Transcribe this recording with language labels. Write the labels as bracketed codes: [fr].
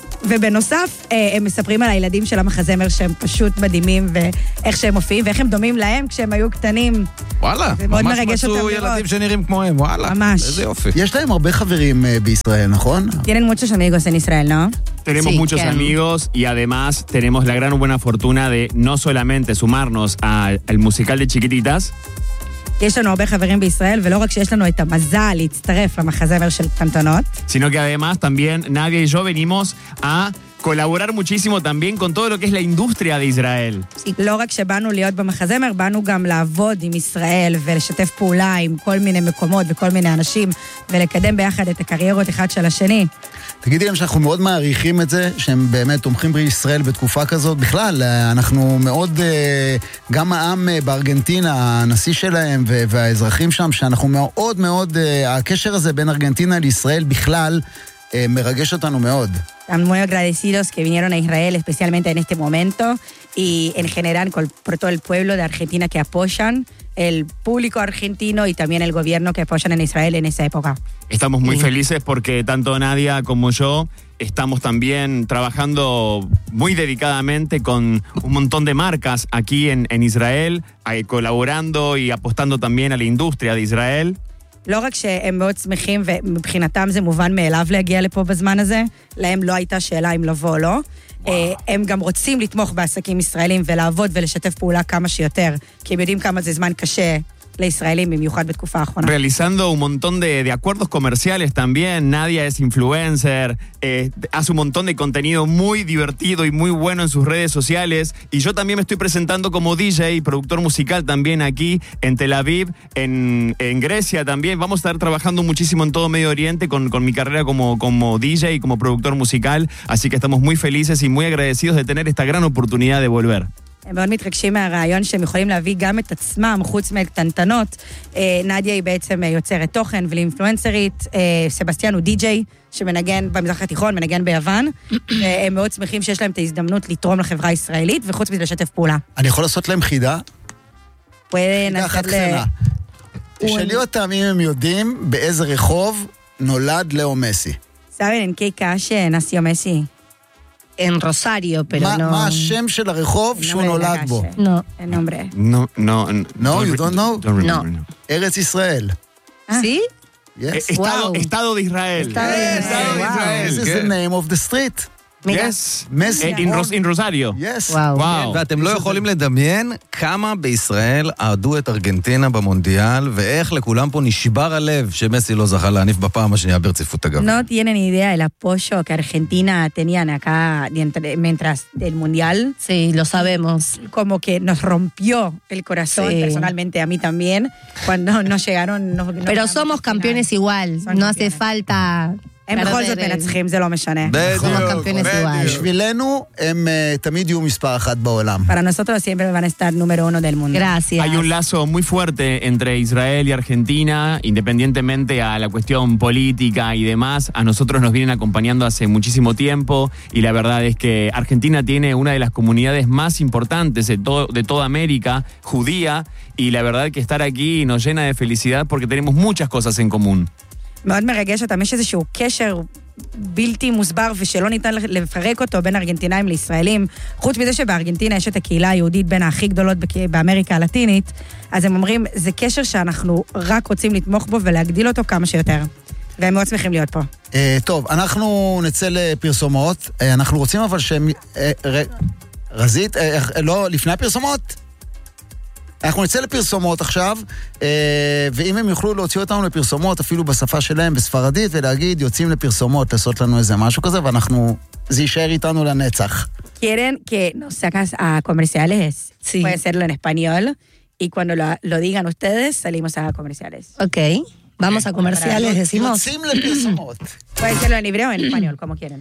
[he] ובנוסף, הם מספרים על הילדים של המחזמר שהם פשוט מדהימים, ואיך שהם מופיעים, ואיך הם דומים להם כשהם היו קטנים. וואלה, ממש מצאו ילדים לראות. שנראים כמוהם, וואלה, ממש. איזה יופי. יש להם הרבה חברים בישראל, נכון? [es] Tienen muchos amigos en Israel, ¿no? Tenemos sí, muchos amigos y además tenemos la gran buena fortuna de no solamente sumarnos al musical de Chiquititas. [he] יש לנו הרבה חברים בישראל, ולא רק שיש לנו את המזל להצטרף למחזמר של קנטונות. [es] Sino que además también Nadia y yo venimos a colaborar muchísimo también con todo lo que es la industria de Israel. [he] Sí, לא רק שבאנו להיות במחזמר, באנו גם לעבוד עם ישראל ולשתף פעולה עם כל מיני מקומות וכל מיני אנשים, ולקדם ביחד את הקריירות אחד של השני. תגידי להם שאנחנו מאוד מעריכים את זה, שהם באמת תומכים בישראל בתקופה כזאת. בכלל, אנחנו מאוד, גם העם בארגנטינה, הנשיא שלהם והאזרחים שם, שאנחנו מאוד מאוד, הקשר הזה בין ארגנטינה לישראל בכלל, מרגש אותנו מאוד. [es] Estamos muy agradecidos que vinieron a Israel, especialmente en este momento, y en general por todo el pueblo de Argentina que apoyan, el público argentino y también el gobierno que apoyan en Israel en esa época. Estamos muy felices porque tanto Nadia como yo estamos también trabajando muy dedicadamente con un montón de marcas aquí en Israel, colaborando y apostando también a la industria de Israel. [he] לא רק שהם מאוד שמחים ומבחינתם זה מובן מאליו להגיע לפה בזמן הזה, להם לא הייתה שאלה אם לבוא או לא. וואו. הם גם רוצים לתמוך בעסקים ישראלים ולעבוד ולשתף פעולה כמה שיותר, כי הם יודעים כמה זה זמן קשה לישראלים, במיוחד בתקופה האחרונה. [es] Realizando un montón de acuerdos comerciales también, Nadia es influencer, hace un montón de contenido muy divertido y muy bueno en sus redes sociales, y yo también me estoy presentando como DJ y productor musical también aquí en Tel Aviv, en Grecia también. Vamos a estar trabajando muchísimo en todo Medio Oriente con mi carrera como DJ y como productor musical, así que estamos muy felices y muy agradecidos de tener esta gran oportunidad de volver. [he] הם מאוד מתרגשים מהרעיון שהם יכולים להביא גם את עצמם, חוץ מקטנטנות. נדיה היא בעצם יוצרת תוכן ולאינפלואנסרית. סבסטיאן הוא די-ג'יי שמנגן במזרח התיכון, מנגן ביוון. הם מאוד שמחים שיש להם את ההזדמנות לתרום לחברה הישראלית, וחוץ מזה לשתף פעולה. אני יכול לעשות להם חידה? חידה אחת קטנה. שאלי אותם אם הם יודעים באיזה רחוב נולד לאו מסי. סבן, אין קי קש נסיו מסי. [es] En Rosario, pero no... ¿Más Shem del Rehov, su nolagbo? No, el nombre. No, [en] you don't know? Don't remember, no. [es] ¿Eres Israel? ¿Sí? Yes. Estado de Israel. Estado de Israel. [en] This is the name of the street. [he] רוסאריו. ואתם לא יכולים לדמיין כמה בישראל עדו את ארגנטינה במונדיאל, ואיך לכולם פה נשבר הלב שמסי לא זכה להניף בפעם השנייה ברציפות אגב. [es] No tienen idea el apoyo que Argentina tenían acá mientras del mundial. Sí, lo sabemos. Como que nos rompió el corazón personalmente a mí también cuando no llegaron. Pero somos campeones igual, no hace falta... [he] הם בכל זאת מנצחים, זה לא משנה. בדיוק, בשבילנו הם תמיד יהיו מספר אחת בעולם. [es] Para nosotros siempre van a estar número uno del mundo. Gracias. Hay un lazo muy fuerte entre Israel y Argentina, independientemente a la cuestión política y demás, a nosotros nos vienen acompañando hace muchísimo tiempo, y la verdad es que Argentina tiene una de las comunidades más importantes de toda América, judía, y la verdad que estar aquí nos llena de felicidad porque tenemos muchas cosas en común. [he] מאוד מרגש אותם, יש איזשהו קשר בלתי מוסבר ושלא ניתן לפרק אותו בין ארגנטינאים לישראלים. חוץ מזה שבארגנטינה יש את הקהילה היהודית בין הכי גדולות באמריקה הלטינית, אז הם אומרים, זה קשר שאנחנו רק רוצים לתמוך בו ולהגדיל אותו כמה שיותר. והם מאוד שמחים להיות פה. טוב, אנחנו נצא לפרסומות. אנחנו רוצים אבל שהם... רזית? לא, לפני הפרסומות? אנחנו נצא לפרסומות עכשיו, ואם הם יוכלו להוציא אותנו לפרסומות, אפילו בשפה שלהם, בספרדית, ולהגיד, יוצאים לפרסומות, לעשות לנו איזה משהו כזה, ואנחנו, זה יישאר איתנו לנצח. [es] Quieren que nos sacas a comerciales. Sí. Puede serlo en español, y cuando lo digan ustedes, salimos a comerciales. Okay. Vamos a comerciales, decimos. [he] Yotzim lepirsomot. [es] Puede serlo en hebreo o en español, como quieren.